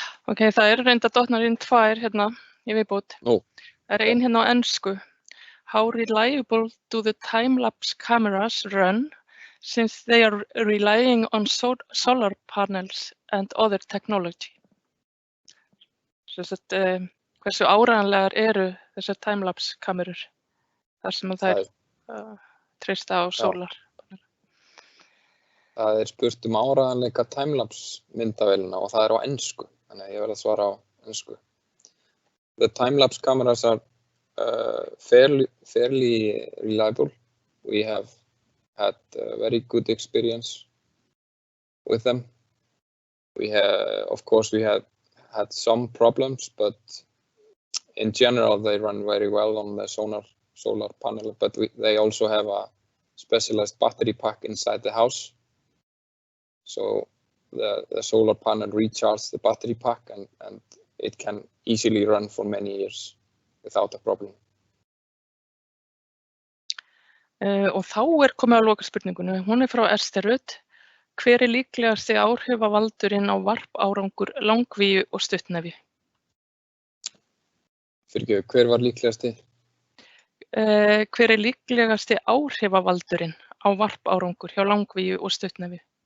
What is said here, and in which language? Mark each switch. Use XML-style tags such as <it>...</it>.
<is>Ok, það eru reynda dottnar inn tvær hérna í viðbót. Nú. Það er ein hérna á ensku.</is> <en>How reliable do the time-lapse cameras run since they are relying on solar panels and other technology?</en> <is>Hversu áreiðanlegar eru þessar time-lapse kamerur? Þar sem þær treysta á sólar. Það er spurt áreiðanleika timelapse myndavélina og það er á ensku, þannig að ég verð að svara á ensku.</is> <en>The timelapse cameras are fairly reliable. We have had a very good experience with them. Of course, we have had some problems, but in general, they run very well on the solar panel, but they also have a specialized battery pack inside the house. So the solar panel recharges the battery pack and it can easily run for many years without a problem.</en> <is>Og þá er komið að lokaspurningunni. Hún er frá Ester Rut. Hver er líklegasti áhrifavaldurinn á varpárangur langvíu og stuttnefju? Fyrirgefðu, hver var líklegasti? Hver er líklegasti áhrifavaldurinn á varpárangur hjá langvíu og stuttnefju?</is>